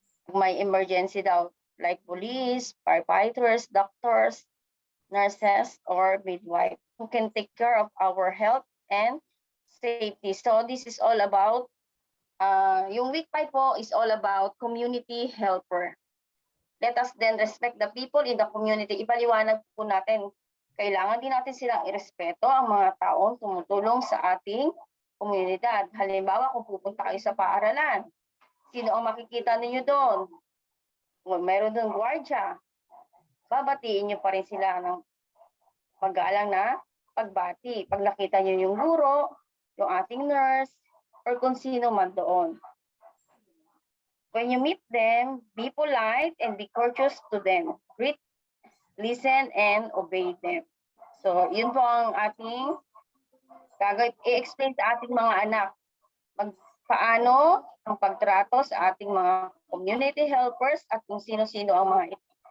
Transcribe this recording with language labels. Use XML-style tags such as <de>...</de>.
<tl>May emergency daw,</tl> <en>like police, firefighters, doctors, nurses, or midwife who can take care of our health and safety. So this is all about, yung week 5 po is all about community helper. Let us then respect the people in the community.</en> <tl>Ipaliwanag po natin, kailangan din natin silang irespeto ang mga taong tumutulong sa ating komunidad. Halimbawa, kung pupunta kayo sa paaralan, sino ang makikita ninyo doon? Meron doon gwardiya. Babatiin nyo pa rin sila ng pag-aalang na pagbati. Pag nakita nyo yung guro, yung ating nurse,</tl> <en>or</en> <tl>kung sino man doon.</tl> <en>When you meet them, be polite and be courteous to them. Greet, listen, and obey them.</en> <tl>So, yun po ang ating i-explain sa ating mga anak. Paano ang pagtrato sa ating mga community helpers at kung sino-sino ang mga ito.</tl>